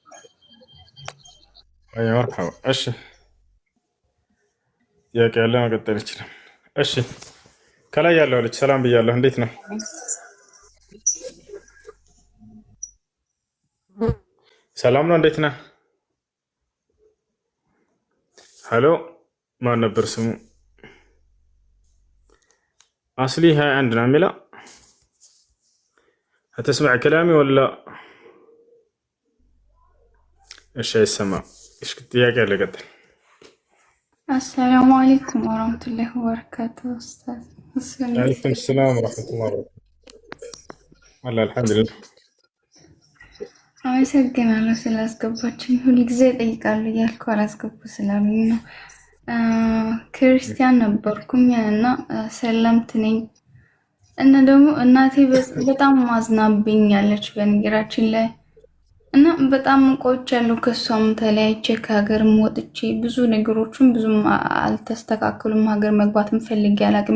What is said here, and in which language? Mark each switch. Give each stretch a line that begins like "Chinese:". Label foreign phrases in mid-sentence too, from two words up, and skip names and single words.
Amharic: አይ መርሐባ እሺ ጥያቄ ያለ መቀጠል ይችላል። እሺ ከላይ ያለው ልጅ ሰላም ብያለሁ። እንዴት ነው? ሰላም ነው? እንዴት ነህ? ሄሎ ማን ነበር ስሙ? አስሊ 21 ነው የሚለው
Arabic: هتسمع كلامي ولا ايش يسمع ايش
Amharic: ጥያቄ ያለ ቀጥል።
Arabic: السلام عليكم ورحمة الله وبركاته أستاذ. عليكم السلام ورحمة الله وبركاته. والله الحمد لله
Amharic: አመሰግናለሁ ስላስገባችኝ። ሁል ጊዜ እጠይቃለሁ እያልኩ አላስገቡ ስላሉኝ ነው። ክርስቲያን ነበርኩኝ እና ሰለምት ነኝ እና ደግሞ እናቴ በጣም ማዝናብኛለች በነገራችን ላይ እና በጣም ቆይቻለሁ ከሷም ተለያይቼ ከሀገርም ወጥቼ ብዙ ነገሮችን ብዙም አልተስተካከሉም። ሀገር መግባትም ፈልጌ አላውቅም፣